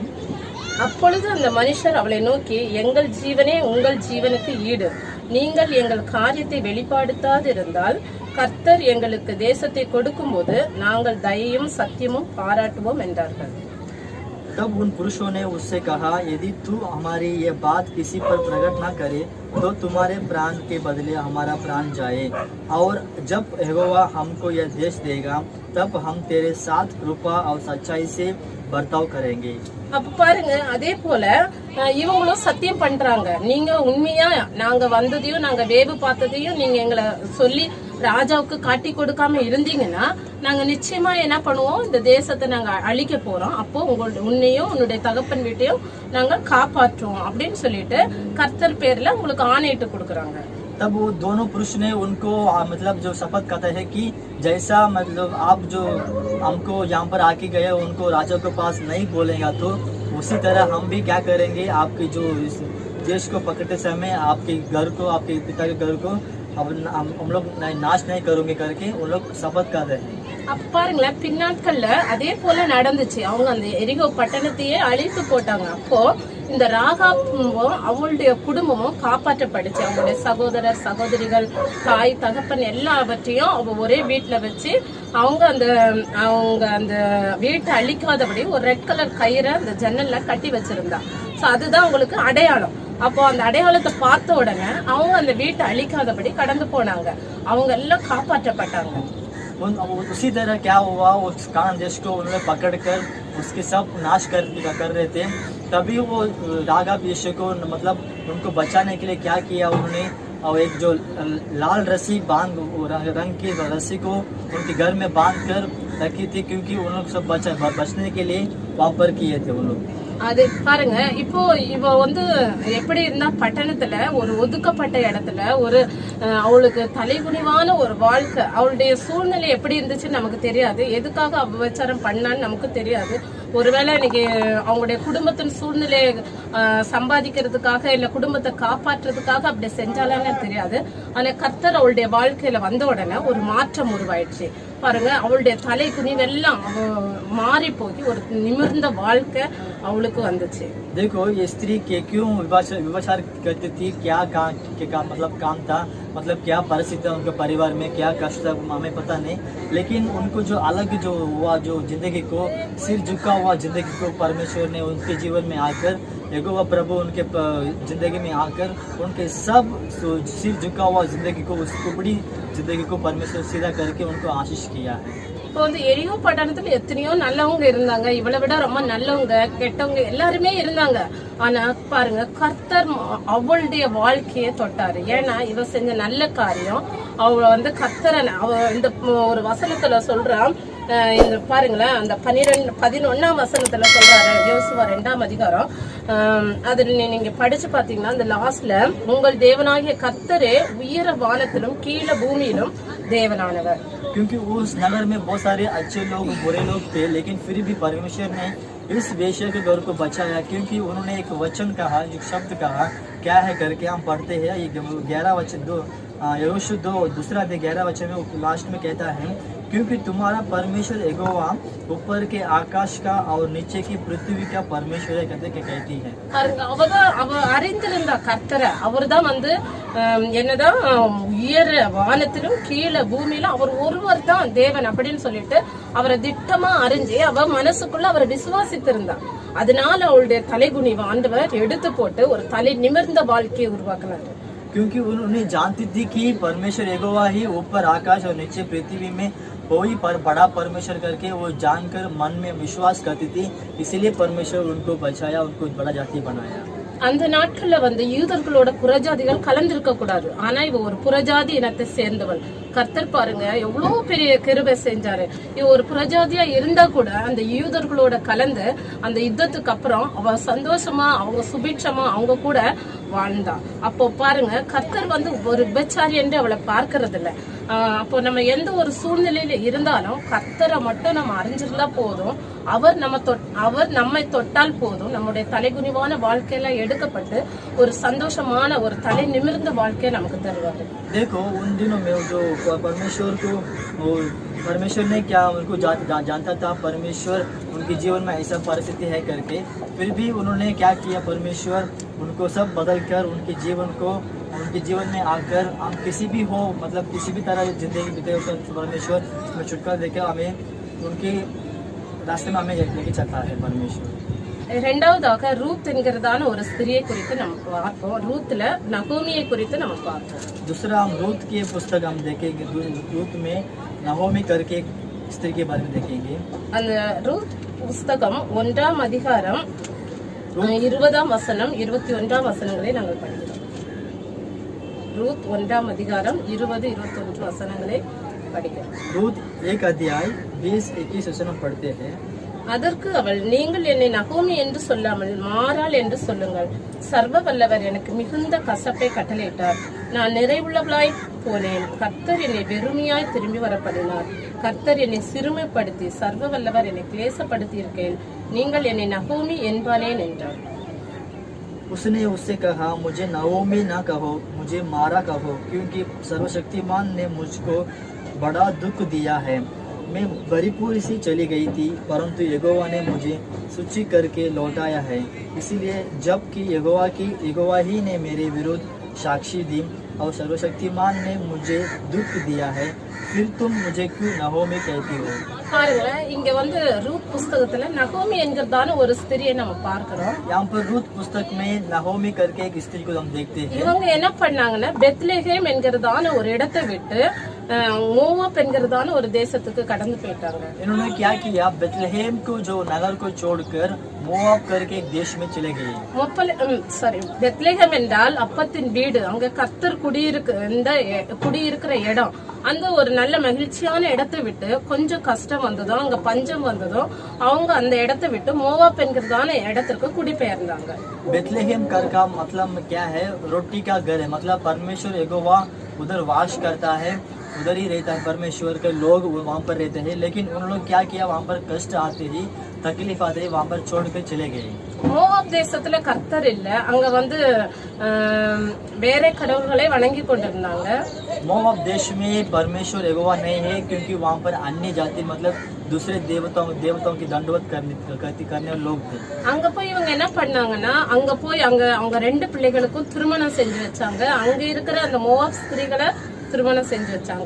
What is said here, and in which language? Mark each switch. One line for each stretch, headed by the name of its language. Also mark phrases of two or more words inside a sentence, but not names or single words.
Tamil: அப்பொழுது அந்த மனுஷர் அவளை நோக்கி, எங்கள் ஜீவனே உங்கள் ஜீவனுக்கு ஈடு, நீங்கள் எங்கள் காரியத்தை வெளிப்படுத்தாது இருந்தால் கர்த்தர் எங்களுக்கு தேசத்தை கொடுக்கும் போது நாங்கள் தயையும் சத்தியமும் பாராட்டுவோம் என்றார்கள்.
Hindi: तब उन पुरुषों ने उससे कहा यदि तू हमारी ये बात किसी पर प्रकट न करे तो तुम्हारे प्राण के बदले हमारा प्राण जाए, और जब यहोवा हमको यह देश देगा तब हम तेरे साथ कृपा और सच्चाई से बर्ताव करेंगे.
Tamil: அப்ப பாருங்க, அதே போல இவங்களும் சத்தியம் பண்றாங்க, நீங்க உண்மையா நாங்க வந்ததையும் நாங்க வேவு பார்த்ததையும் நீங்க எங்களை சொல்லி ராஜாவுக்கு காட்டி கொடுக்காம இருந்தீங்கன்னா நாங்க நிச்சயமா என்ன பண்ணுவோம், இந்த தேசத்தை நாங்க அழிக்க போறோம், அப்போ உன்னையும் உன்னுடைய தகப்பன் வீட்டையும் நாங்க காப்பாற்றுவோம் அப்படின்னு சொல்லிட்டு கர்த்தர் பேர்ல உங்களுக்கு ஆணையிட்டு கொடுக்கறாங்க.
Hindi: तब वो दोनों पुरुष ने उनको मतलब जो शपथ करता है कि जैसा मतलब आप जो हमको यहाँ पर आके गए उनको राजा के पास नहीं बोलेगा, तो उसी तरह हम भी क्या करेंगे, आपके जो इस देश को पकड़ते समय आपके घर को, आपके पिता के घर को हम लोग नाश नहीं करोगे करके उन लोग शपथ कर रहे हैं.
Tamil: அப்ப பாருங்களேன், பின்னாட்கள்ல அதே போல நடந்துச்சு. அவங்க அந்த எரிகோ பட்டணத்தையே அழித்து போட்டாங்க. அப்போ இந்த ராகாப்பும் அவளுடைய குடும்பமும் காப்பாற்றப்படுச்சு. அவங்களுடைய சகோதரர் சகோதரிகள் தாய் தகப்பன் எல்லாவற்றையும் அவ ஒரே வீட்டுல வச்சு அவங்க அந்த வீட்டை அழிக்காதபடி ஒரு
English: red color
Tamil: கயிறை அந்த ஜன்னல்ல கட்டி வச்சிருந்தா. சோ அதுதான் அவங்களுக்கு அடையாளம். அப்போ அந்த அடையாளத்தை பார்த்த உடனே அவங்க அந்த வீட்டை அழிக்காதபடி கடந்து போனாங்க. அவங்க எல்லாம் காப்பாற்றப்பட்டாங்க.
Hindi: उसी तरह क्या हुआ, उस कानान देश को उन्होंने पकड़कर उसके सब नाश कर रहे थे. तभी वो राघव यीशु को मतलब उनको बचाने के लिए क्या किया उन्होंने, और एक जो लाल रस्सी रंग की रस्सी को उनके घर में बांध कर रखी थी, क्योंकि उन लोग सब बचने के लिए वहाँ पर किए थे वो लोग।
Tamil: அது பாருங்க, இப்போ இவ வந்து எப்படி இருந்தா பட்டணத்துல ஒரு ஒதுக்கப்பட்ட இடத்துல ஒரு அவளுக்கு தலைகுனிவான ஒரு வாழ்க்கை, அவளுடைய சூழ்நிலை எப்படி இருந்துச்சுன்னு நமக்கு தெரியாது, எதுக்காக அபச்சாரம் பண்ணான்னு நமக்கு தெரியாது. ஒருவேளை இன்னைக்கு அவங்களுடைய குடும்பத்தின் சூழ்நிலையை சம்பாதிக்கிறதுக்காக இல்ல குடும்பத்தை காப்பாற்றுறதுக்காக அப்படி செஞ்சாலான்னு தெரியாது. ஆனா கர்த்தர் அவளுடைய வாழ்க்கையில வந்த உடனே ஒரு மாற்றம் உருவாயிடுச்சு. பாருங்க, அவளுடைய தலை குனிவெல்லாம் மாறி போய் ஒரு நிமிர்ந்த வாழ்க்கை அவளுக்கு வந்துச்சு.
Hindi: देखो ये स्त्री के क्यों विवाचार करती थी, क्या मतलब काम था, मतलब क्या परिस्थिति था उनके परिवार में, क्या कष्ट था हमें पता नहीं, लेकिन उनको जो अलग जो हुआ, जो जिंदगी को सिर झुका हुआ जिंदगी को परमेश्वर ने उनके जीवन में आकर, यहोवा प्रभु उनके जिंदगी में आकर उनके सब सिर झुका हुआ जिंदगी को, उस कुबड़ी जिंदगी को परमेश्वर सीधा करके उनको आशीष किया है।
Tamil: இப்போ வந்து எரியோ பட்டணத்துல எத்தனையோ நல்லவங்க இருந்தாங்க, இவளை விட ரொம்ப நல்லவங்க கெட்டவங்க எல்லாருமே இருந்தாங்க. ஆனா பாருங்க, கர்த்தர் அவளுடைய வாழ்க்கையை தொட்டாரு. ஏன்னா இவ செஞ்ச நல்ல காரியம். அவ வந்து கர்த்தரை இந்த ஒரு வசனத்துல சொல்றான், இந்த பாருங்களேன், அந்த 11ஆம் வசனத்துல சொல்றாரு, யோசுவா 2ஆம் அதிகாரம். அதுல நீங்க படிச்சு பாத்தீங்கன்னா அந்த லாஸ்ட்ல, உங்கள் தேவனாகிய கர்த்தரே உயர வானத்திலும் கீழே பூமியிலும் தேவனானவர்.
Hindi: क्योंकि उस नगर में बहुत सारे अच्छे लोग बुरे लोग थे, लेकिन फिर भी परमेश्वर ने इस वेश्या के घर को बचाया, क्योंकि उन्होंने एक वचन कहा, जो शब्द कहा, क्या है करके हम पढ़ते हैं। ये 11 वचन 2 यहोशू 2 दूसरा 11 वचन में लास्ट में कहता है, क्योंकि तुम्हारा परमेश्वर यहोवा ऊपर के आकाश का और नीचे की पृथ्वी का परमेश्वर है कहते कहती है।
Tamil: அவ அறிந்திருந்தா கர்த்தரை. அவர் தான் வந்து என்னதான் உயர வானத்திலும் கீழே பூமியிலும் அவர் ஒருவர் தான் தேவன் அப்படின்னு சொல்லிட்டு அவரை திட்டமா அறிஞ்சு அவ மனசுக்குள்ள அவரை விசுவாசித்திருந்தா. அதனால அவளுடைய தலைகுனிவை ஆண்டவர் எடுத்து போட்டு ஒரு தலை நிமிர்ந்த வாழ்க்கையை உருவாக்குனாரு.
Hindi: क्योंकि उन्होंने जानती थी कि परमेश्वर यहोवा ही ऊपर आकाश और नीचे पृथ्वी में कोई पर बड़ा परमेश्वर करके वो जानकर मन में विश्वास करती थी, इसीलिए परमेश्वर उनको बचाया, उनको बड़ा जाति बनाया।
Tamil: அந்த நாட்கள்ல வந்து யூதர்களோட புறஜாதிகள் கலந்திருக்க கூடாது. ஆனா இவ ஒரு புறஜாதி இனத்தை சேர்ந்தவள். கர்த்தர் பாருங்க எவ்வளவு பெரிய கிருபை செஞ்சாரு. இவ ஒரு புறஜாதியா இருந்தா கூட அந்த யூதர்களோட கலந்து அந்த யுத்தத்துக்கு அப்புறம் அவ சந்தோஷமா, அவங்க சுபிட்சமா அவங்க கூட வாழ்ந்தா. அப்போ பாருங்க, கர்த்தர் வந்து ஒரு விபச்சாரி என்று அவளை பார்க்கறது இல்ல. அப்போ நம்ம எந்த ஒரு சூழ்நிலையில இருந்தாலும் கர்த்தரை மட்டும் நம்ம அறிஞ்சிருந்தா போதும். அவர் நம்மை தொட்டால் போதும், நம்முடைய தலைகுனிவான வாழ்க்கையில எடுக்கப்பட்டு ஒரு சந்தோஷமான ஒரு தலை நிமிர்ந்த வாழ்க்கையை நமக்கு தருவாரு.
Hindi: देखो उन दिनों में जो परमेश्वर ने क्या उनको जानता था, परमेश्वर उनके जीवन में ऐसा परिस्थिति है करके, फिर भी उन्होंने क्या किया, परमेश्वर उनको सब बदल कर उनके जीवन में आकर हम किसी भी हो, मतलब किसी भी तरह जिंदगी बीते, परमेश्वर में छुटकारा देकर हमें उनके रास्ते में हमें लेके चलता है परमेश्वर।
Tamil: இரண்டாவதாக ரூத் என்கிறதான ஒரு ஸ்திரியை குறித்து நம்ம பார்ப்போம். ரூத்ல நகோமியை குறித்து நம்ம பார்ப்போம்.
Hindi: दूसरा हम रूत की पुस्तक हम देखेंगे, रूत में नहोमी करके एक स्त्री के बारे में देखेंगे।
Tamil: அந்த ரூத் புஸ்தகம் 1ஆம் அதிகாரம் 20ஆம் வசனம் 21ஆம் வசனங்களை நாங்கள் படிக்கிறோம். ரூத் 1ஆம் அதிகாரம் 20-21 வசனங்களை படிக்கிறோம்.
Hindi: रूत 1 अध्याय 20-21 वचन पढ़ते हैं।
Tamil: அதற்கு அவள், நீங்கள் என்னை நகோமி என்று சொல்லாமல் மாறாள் என்று சொல்லுங்கள். சர்வ வல்லவர் எனக்கு மிகுந்த கசப்பை கட்டளையிட்டார். நான் நிறைவுள்ளவளாய் போனேன். கர்த்தர் என்னை வெறுமையாய் திரும்பி வரப்படினார். கர்த்தர் என்னை சிறுமைப்படுத்தி சர்வ வல்லவர் என்னை கிளேசப்படுத்தி இருக்கேன். நீங்கள் என்னை நகோமி என்பானேன் என்றார்.
Hindi: उसने उससे कहा, मुझे नहोमी ना कहो, मुझे मारा कहो, क्योंकि सर्वशक्तिमान ने मुझको बड़ा दुख दिया है। मैं भरीपूरी सी चली गई थी, परंतु यहोवा ने मुझे सूची करके लौटाया है। इसीलिए जबकि यहोवा ही ने मेरे विरुद्ध साक्षी दी और सर्वशक्तिमान ने मुझे दुख दिया है, फिर तुम मुझे क्यों नहोमी कहती हो।
Tamil: பாருங்க, இங்க வந்து ரூத் புஸ்தகத்துல நகோமி என்கிறதான ஒரு ஸ்திரியை நம்ம பார்க்கிறோம்.
Hindi: यहाँ पर रूत पुस्तक में नहोमी करके एक स्त्री को हम देखते हैं।
Tamil: இவங்க என்ன பண்ணாங்கன்னா பெத்லெஹேம் என்கிறதான ஒரு இடத்தை விட்டு மோவாப் என்கிறதான ஒரு தேசத்துக்கு கடந்து போயிட்டாங்க.
Hindi: इन्होंने क्या किया, बेथलेहेम को जो नगर को छोड़कर मोआब करके एक देश में चले गए.
Tamil: பெத்லெகேம் என்றால் அப்பத்தின் வீடு. அங்க கர்த்தர் குடியிருக்கிற இடம். அந்த ஒரு நல்ல மகிழ்ச்சியான இடத்தை விட்டு கொஞ்சம் கஷ்டம் வந்ததும், அங்க பஞ்சம் வந்ததும், அவங்க அந்த இடத்தை விட்டு மோவாப் என்கிறதான இடத்திற்கு குடிபெயர்ந்தாங்க.
Hindi: बेथलेहेम कर का मतलब क्या है, रोटी का घर है. मतलब परमेश्वर यहोवा उधर वास करता है, उधर ही रहता है. परमेश्वर के लोग वहाँ पर रहते हैं. लेकिन उन लोग क्या किया, वहाँ पर कष्ट आते ही, तकलीफ आते ही वहाँ पर छोड़ के चले गए.
Tamil: மோவாப் தேசத்துல கர்த்தர் இல்ல. அங்க வந்து வேற கடவுள்களை வணங்கி கொண்டிருந்தாங்க.
Hindi: मोआब देश में परमेश्वर यहोवा नहीं है, क्योंकि वहाँ पर अन्य जाति मतलब दूसरे देवताओं की दंडवत करने वाले लोग थे.
Tamil: அங்க போய் இவங்க என்ன பண்ணாங்கன்னா, அங்க போய் அவங்க 2 பிள்ளைகளுக்கும் திருமணம் செஞ்சு வச்சாங்க. அங்க இருக்கிற அந்த மோவாப் ஸ்திரீகளை திருமணம் செஞ்சு வச்சாங்க.